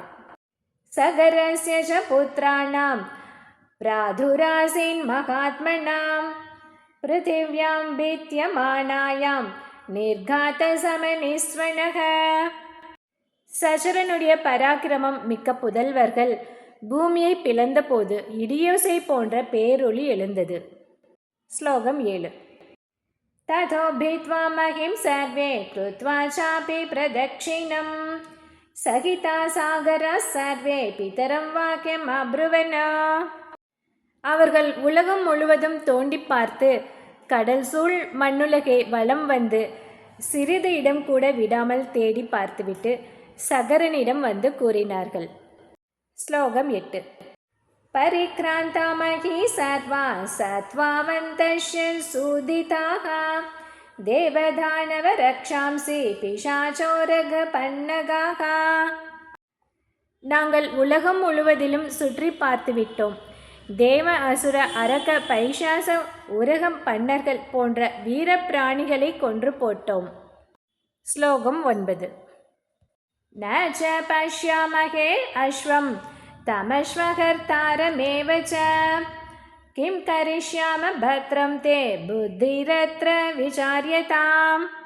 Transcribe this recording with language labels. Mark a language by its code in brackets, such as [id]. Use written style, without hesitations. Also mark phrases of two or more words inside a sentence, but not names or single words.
[sa] सगरस्य च पुत्राणां प्रादुरासीन् महात्मनाम् पृथिव्यां भिद्यमानायां निर्घात समनिस्वनः. [ta] சசரனுடைய பராக்கிரமம் மிக்க புதல்வர்கள் பூமியை பிளந்த போது இடியோசை போன்ற பேரொளி எழுந்தது. ஸ்லோகம் 7. [sa] ततो भीत्वा महिं सर्वे कृत्वा चापि प्रदक्षिणं सहिता सागरः सर्वे पितरं वाक्यम् अब्रुवन्. [ta] அவர்கள் உலகம் முழுவதும் தோண்டி பார்த்து கடல் சூழ் மண்ணுலகை வலம் வந்து சிறிது இடம் கூட விடாமல் தேடி பார்த்துவிட்டு சகரனிடம் வந்து கூறினார்கள். ஸ்லோகம் 8. [sa] परिक्रांता मही सर्वा सत्वावन्तस्य सुदिताः देवदानव रक्षांसि पिशाचोरगपन्नगाः. [ta] நாங்கள் உலகம் முழுவதிலும் சுற்றி பார்த்து விட்டோம். தேவ அசுர அரக பைசாச உரகம் பன்னர்கள் போன்ற வீர பிராணிகளை கொன்று போட்டோம். ஸ்லோகம் 9. [sa] न च पश्यामहे अश्वं तमश्वकर्तारमेव च किं करिष्याम भद्रं ते बुद्धिरत्र विचार्यताम्.